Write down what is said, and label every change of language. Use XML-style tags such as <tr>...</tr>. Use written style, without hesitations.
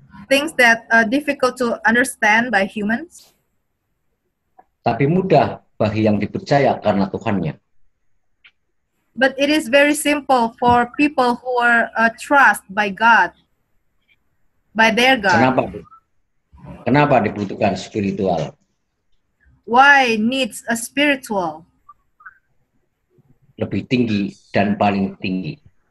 <en>things that are difficult to understand by humans,</en> <id>tapi mudah bagi yang dipercaya karena Tuhannya.</id> <en>But it is very simple for people who are trust by God, by their God.</en> <id>Kenapa dibutuhkan spiritual?</id> <en>Why needs a spiritual?</en> <id>Lebih tinggi dan paling tinggi.</id>